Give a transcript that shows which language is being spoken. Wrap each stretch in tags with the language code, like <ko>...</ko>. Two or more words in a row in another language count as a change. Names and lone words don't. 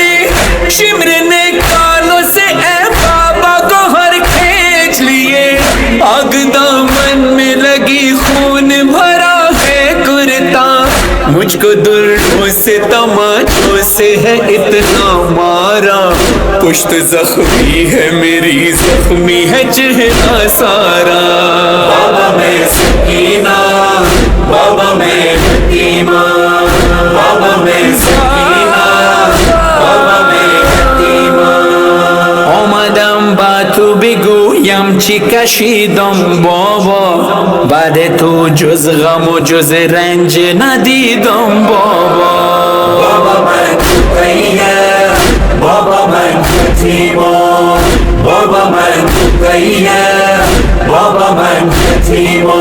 <ur>نے کانوں سے اے بابا کو ہر کھینچ لیے، آگ دامن میں لگی، خون بھرا ہے کرتا، مجھ کو دردوں سے تماچوں سے ہے اتنا مارا، پشت زخمی ہے میری، زخمی ہے چہرہ سارا۔ بابا میں سکینہ، بابا میں یتیمہ، بابا میں سکینہ، بابا میں یتیمہ۔</ur> <fa>آمدم با تو بگویم چی کشیدم بابا، بعد تو جز غم و جز رنج ندیدم بابا، بابا من تقیّم، بابا من یتیمہ، بابا من تقیّم، بابا من یتیمہ۔</fa>